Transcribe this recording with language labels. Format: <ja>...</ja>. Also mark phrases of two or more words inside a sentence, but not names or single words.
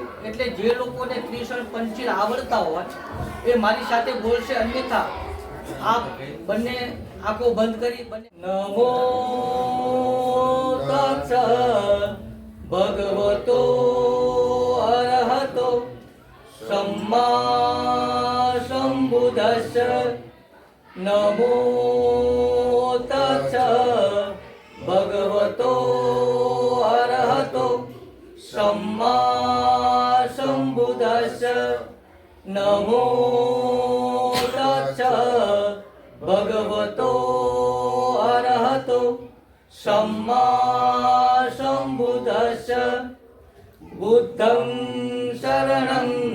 <gu>એટલે જે લોકોને ત્રિશણ પંચીલ આવડતા હોય એ મારી સાથે બોલશે, અન્યથા આપ બંને આંખો બંધ કરી નમો</gu> <pi>તત્સ ભગવતો અરહતો सम्मा सम्बुद्धस्स नमो तस्स भगवतो अरहतो सम्मा सम्बुद्धस्स नमो तस्स भगवतो अरहतो सम्मा सम्बुद्धस्स बुद्धं शरणं</pi>